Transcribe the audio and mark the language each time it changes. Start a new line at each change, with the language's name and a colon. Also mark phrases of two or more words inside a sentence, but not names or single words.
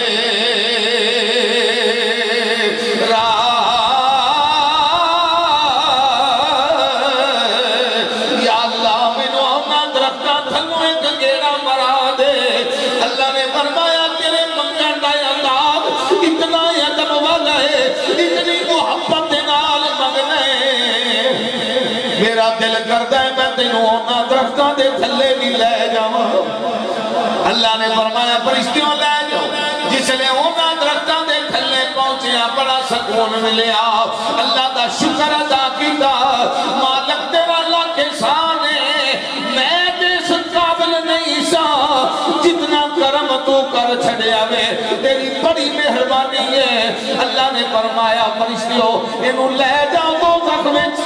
Punjabi: یا اللہ مینوں اپنا درختاں تھلوں ایک گیڑا مرا دے اللہ نے فرمایا تیرے منگن دا انداز اتنا ادب والا ہے اتنی محبت دے نال منگنے میرا دل کردا ہے میں تینوں انہاں درختاں دے تھلے بھی لے جاواں اللہ نے فرمایا فرشتیوں لے جاؤ جس لئے انہاں درختاں دے تھلے پہنچیا بڑا سکون ملیا اللہ دا شکر ادا کیتا مالک تیرا لاکھ احسان ہے میں جس قابل نہیں سا جتنا کرم تو کر چھڑیا میں تیری بڑی مہربانی ہے اللہ نے فرمایا فرشتیوں انہوں لے جاؤ دوزخ میں